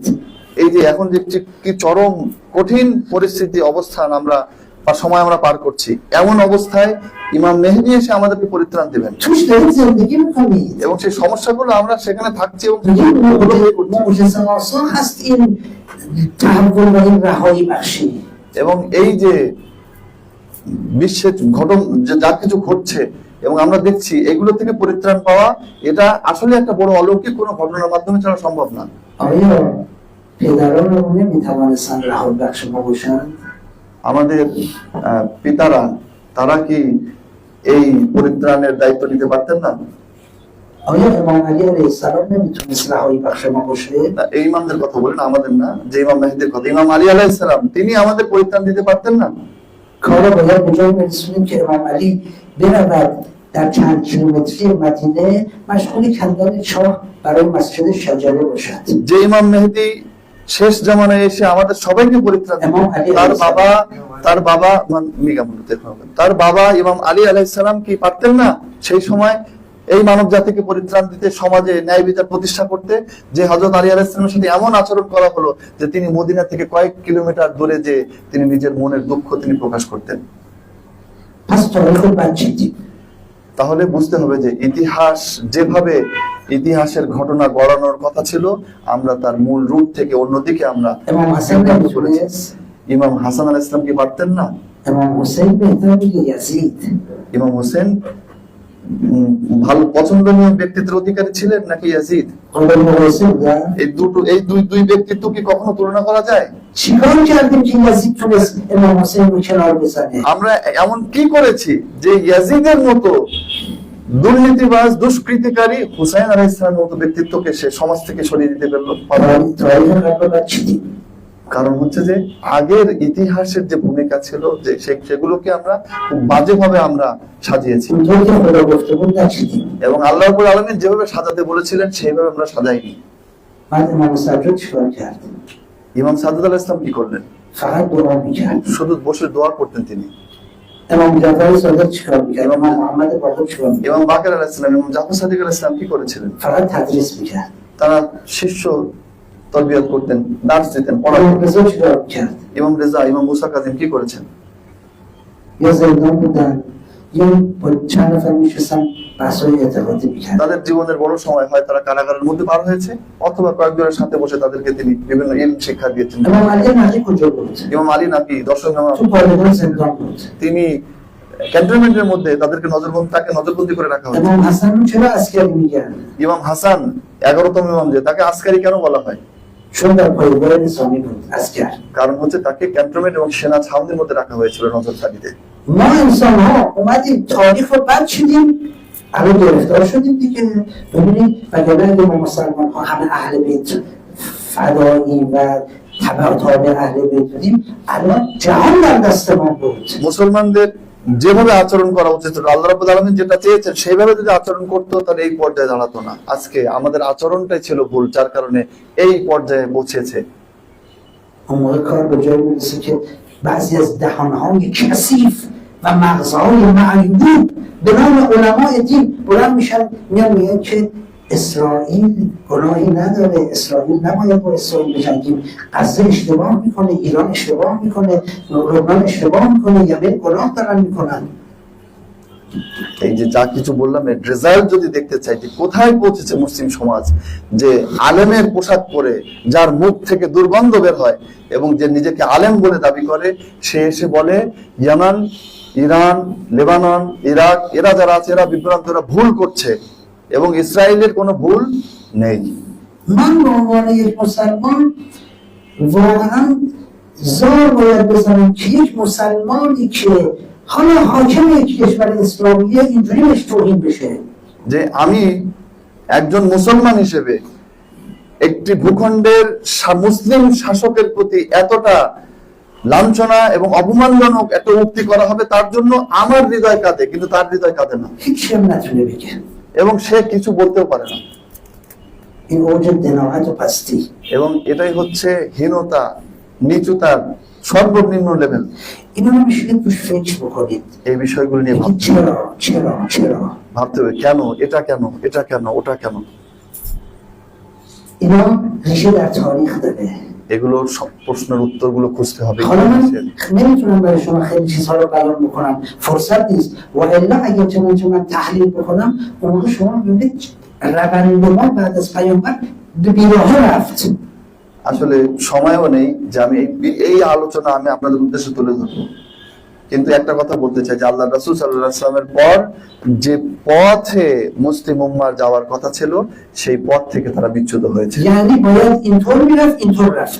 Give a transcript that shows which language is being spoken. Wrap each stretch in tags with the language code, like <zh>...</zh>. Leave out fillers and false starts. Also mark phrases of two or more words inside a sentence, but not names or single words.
<bn>এই যে এখন যে কি চরম কঠিন পরিস্থিতি অবস্থান আমরা সময় আমরা পার করছি, এমন অবস্থায় ইমাম মেহেদী এসে আমাদেরকে পরিত্রাণ দিবেন</bn> <fa>توش دارید زندگی میکنید.</fa> <bn>এবং সেই সমস্যাগুলো আমরা সেখানে থাকছি এবং</bn> <fa>معجزه آسا هست این تحول و این رهایی بخشی.</fa> <bn>এবং এই যে বিশ্বের যা কিছু ঘটছে এবং আমরা দেখছি এগুলো থেকে পরিত্রাণ পাওয়া, এটা আসলে একটা বড় অলৌকিক কোনো ঘটনার মাধ্যমে ছাড়া সম্ভব না।</bn> <fa>آیا پدران رو نمیتوانستن رهایی بخش ما باشن؟</fa> <bn>আমাদের পিতারা তারা কি এই পরিত্রাণের দায়িত্ব নিতে পারতেন না?</bn> <fa>آیا امام علی</fa> <ar>علیه السلام</ar> <fa>نمیتونست رهایی بخش ما باشه؟</fa> <bn>না, এই ইমামদের কথা বলেন, আমাদের না, যে ইমাম মেহেদির কথা, ইমাম আলী</bn> <ar>عليه السلام</ar> <bn>তিনি আমাদের পরিত্রাণ দিতে পারতেন না?</bn> <fa>کارا باید به جایی برسونیم که امام علی برود در چند کیلومتری مدینه مشغول کندن چاه برای مسجد شجره باشد.</fa> <bn>যে ইমাম মেহেদি শেষ জামানায় এসে আমাদের সবাইকে পরিত্রাণ দিবেন, তার বাবা ইমাম আলী</bn> <ar>عليه السلام</ar> <bn>কি পারতেন না সেই সময় এই মানব জাতিকে পরিত্রাণ দিতে, সমাজে ন্যায় বিচার প্রতিষ্ঠা করতে? যে হযরত আলী</bn> <ar>عليه السلام</ar> <bn>সাথে এমন আচরণ করা হলো যে তিনি মদিনা থেকে কয়েক কিলোমিটার দূরে যে তিনি নিজের মনের দুঃখ তিনি প্রকাশ করতেন।</bn> <fa>پس تاریخ رو بد چیدیم.</fa> <bn>তাহলে বুঝতে হবে যে ইতিহাস যেভাবে ইতিহাসের ঘটনা গড়ানোর কথা ছিল, আমরা তার মূল রূপ থেকে অন্যদিকে আমরা</bn> <fa>امام حسن نمیتونست،</fa> <bn>ইমাম হাসান</bn> <ar>عليه السلام</ar> <bn>কি পারতেন না?</bn> <fa>امام حسین بهتر بگه یزید.</fa> <bn>ইমাম হোসেন ভালো পছন্দনীয় ব্যক্তিত্বের অধিকারী ছিলেন নাকি ইয়াজিদ?</bn> <fa>قابل مقایسه بودن؟</fa> <bn>এই দুই ব্যক্তিত্ব কি কখনো তুলনা করা যায়?</bn> <fa>چیکار کردیم که یزید تونست امام حسین رو کنار بزنه؟</fa> <bn>আমরা এমন কি کরেছি যে ইয়াজিদের মতো দুর্নীতিবাজ দুষ্কৃতিকারী হুসাইন</bn> <ar>عليه السلام</ar> <bn>মতো ব্যক্তিত্বকে সে সমাজ থেকে সরিয়ে দিতে পারলো?</bn> <fa>تاریخ قبل بد چیدیم.</fa> <bn>কারণ হচ্ছে যে আগের ইতিহাসের যে ভূমিকা ছিল যে সেগুলোকে আমরা খুব বাজেভাবে আমরা সাজিয়েছি,</bn> <fa>اونطور که خدا گفته بود نچیدیم.</fa> <bn>এবং</bn> <ar>الله رب العالمين</ar> <bn>যেভাবে সাজাতে বলেছিলেন সেইভাবে আমরা সাজাইনি।</bn> <fa>بعد امام سجاد چیکار کرد؟</fa> <bn>ইমাম সাজ্জাদ</bn> <ar>عليه السلام</ar> <bn>কি করলেন?</bn> <fa>فقط دعا میکرد.</fa> <bn>শুধু বসে দোয়া করতেন তিনি।</bn> <fa>امام جعفر صادق چیکار میکرد؟ امام محمد باقر چیکار میکرد؟</fa> <bn>ইমাম বাকের</bn> <ar>عليه السلام,</ar> <bn>ইমাম জাফর সাদিক</bn> <ar>عليه السلام</ar> <bn>কি করেছিলেন?</bn> <fa>فقط تدریس میکرد.</fa> <bn>তারা শিষ্য তরবিয়ত করতেন, দার্স দিতেন,</bn> <fa>امام</fa> <bn>পড়াতেন।</bn> <fa>رضا چیکار میکرد؟</fa> <bn>ইমাম রেজা, ইমাম মুসা কাজিম কি করেছেন?</bn> <fa>یا زندان بودن یا با چند نفر میشستن بحث‌های اعتقادی میکرد.</fa> <bn>তাদের জীবনের বড় সময় হয় তারা কারাগারের মধ্যে পার হয়েছে, অথবা কয়েকজনের সাথে বসে তাদেরকে তিনি বিভিন্ন ইলম শিক্ষা দিয়েছেন।</bn> <fa>امام علی نقی کجا بود؟</fa> <bn>ইমাম আলী নাকি দর্শক</bn> <fa>تو پادگان زندان بود.</fa> <bn>তিনি ক্যান্টনমেন্টের মধ্যে তাকে নজরবন্দি করে রাখা হয়েছে।</bn> <fa>امام حسن رو چرا عسکری میگن؟</fa> <bn>ইমাম হাসান 11তম ইমাম, যে তাকে আসকারি কেন বলা হয়?</bn> <fa>چون در پایگاه نظامی بود عسکر.</fa> <bn>কারণ হচ্ছে তাকে ক্যান্টনমেন্ট এবং সেনা ছাউনির মধ্যে রাখা হয়েছিল নজরদারিতে।</bn> <fa>ما انسان ها اومدیم تاریخ رو بد چیدیم، الان گرفتار شدیم دیگه. ببینید وگرنه اگه ما مسلمان ها همه اهل بیت فدایی و تابع اهل بیت بودیم الان جهان در دست ما بود.</fa> <bn>মুসলমানদের যেভাবে আচরণ করা উচিত,</bn> <ar>الله رب العالمين</ar> <bn>যেটা চেয়েছেন সেইভাবে যদি আচরণ করতো তাহলে এই পর্যায়ে দাঁড়াতো না। আজকে আমাদের আচরণটাই ছিল ভুল, যার কারণে এই পর্যায়ে পৌঁছেছে।</bn> <fa>اون موقع کار به جایی میرسه که بعضی از دهانهای کثیف و مغزهای معیوب به نام علماء دین بلند میشن میگن که اسرائیل گناهی نداره، اسرائیل نباید با اسرائیل بجنگیم، غزه اشتباه میکنه، ایران اشتباه میکنه، لبنان اشتباه میکنه، یمن گناه دارن میکنن.</fa> <bn>এই যে যা কিছু বললাম এর রেজাল্ট যদি দেখতে চাই যে কোথায় পৌঁছেছে মুসলিম সমাজ, যে আলেমের পোশাক পরে যার মুখ থেকে দুর্গন্ধ বের হয় এবং যে নিজেকে আলেম বলে দাবি করে, সে এসে বলে ইয়ামান, ইরান, লেবানন, ইরাক এরা যারা আছে এরা বিভ্রান্ত, এরা ভুল করছে এবং ইসরায়েলের কোনো ভুল নেই।</bn> <fa>من به عنوان یک مسلمان واقعا زار باید بزنم که یک مسلمانی که حالا حاکم یک کشور اسلامیه اینجوری بهش توهین بشه.</fa> <bn>যে আমি একজন মুসলমান হিসেবে একটি ভূখণ্ডের মুসলিম শাসকের প্রতি এতটা লাঞ্ছনা এবং অপমানজনক একটা উক্তি করা হবে, তার জন্য আমার হৃদয় কাঁদে, কিন্তু তার হৃদয় কাঁদে না</bn> <fa>هیچی هم نتونه بگه.</fa> <bn>এবং সে কিছু বলতেও পারে না।</bn> <fa>این اوج دناعت و پستی.</fa> <bn>এবং এটাই হচ্ছে হীনতা, নিচুতার সর্বনিম্ন লেভেল।</bn> <fa>اینو نمیشه توش فکر بکنید.</fa> <bn>এই বিষয়গুলো নিয়ে</bn> <fa>بگید چرا</fa> <bn>ভাবতে হবে, কেন এটা, কেন এটা, কেন ওটা, কেন।</bn> <fa>اینا ریشه در تاریخ داره.</fa> <bn>এগুলোর সব প্রশ্নের উত্তরগুলো খুঁজতে হবে।</bn> <fa>حالا من نمیتونم برای شما خیلی چیزها رو بیان بکنم، فرصت نیست. و الا اگر چنانچه من تحلیل بکنم اون موقع شما ببینید روند ما بعد از پیامبر به بیراهه رفت.</fa> <bn>আসলে সময়ও নেই যে আমি এই আলোচনা আমি আপনাদের উদ্দেশ্যে তুলে ধরবো, কিন্তু একটা কথা বলতে চাই যে আল্লাহ রাসূল</bn> <ar>صلى الله عليه وسلم</ar> <bn>পর যে পথে মুসলিম উম্মাহর যাওয়ার কথা ছিল সেই পথ থেকে তারা বিচ্যুত হয়েছে।</bn> <fa>یعنی باید اینطور میرفت اینطور رفت.</fa>